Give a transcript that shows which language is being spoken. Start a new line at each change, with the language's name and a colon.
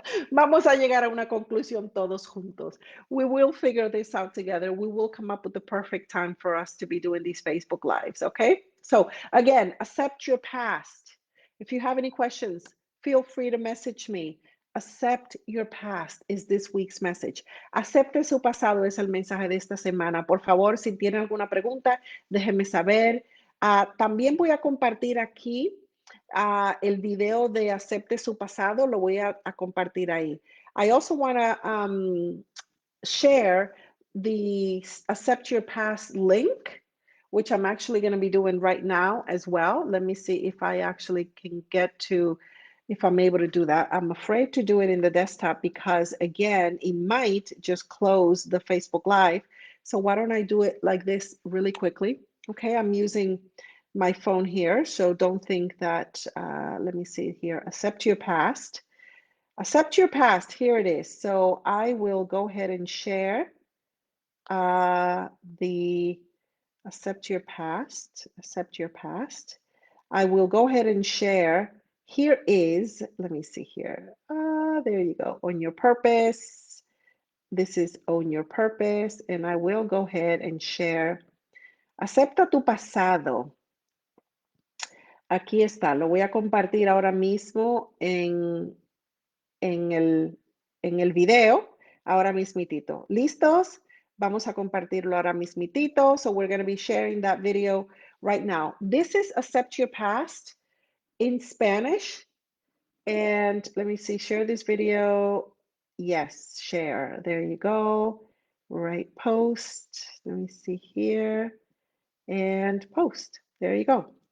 Spanish: Vamos a llegar a una conclusión todos juntos.
English: We will figure this out together. We will come up with the perfect time for us to be doing these Facebook Lives, okay? So again, accept your past. If you have any questions, feel free to message me. Accept your past is this week's message.
Spanish: Acepte su pasado es el mensaje de esta semana. Por favor, si tiene alguna pregunta, déjenme saber. También voy a compartir aquí el video de Acepte su pasado, lo voy a compartir ahí.
English: I also want to share the Accept Your Past link, which I'm actually going to be doing right now as well. Let me see if I actually can get to, if I'm able to do that. I'm afraid to do it in the desktop because, again, it might just close the Facebook Live. So why don't I do it like this really quickly? Okay, I'm using my phone here, so don't think that, let me see here, Accept Your Past. Accept your past. Here it is. So I will go ahead and share the accept your past. Accept your past. I will go ahead and share. Here is, let me see here. There you go. Own your purpose. This is own your purpose. And I will go ahead and share.
Spanish: Acepta tu pasado. Aquí está. Lo voy a compartir ahora mismo en el video, ahora mismitito. ¿Listos? Vamos a compartirlo ahora mismitito.
English: So we're going to be sharing that video right now. This is Accept Your Past in Spanish. And let me see, share this video. Yes, share. There you go. Right, post. Let me see here. And post. There you go.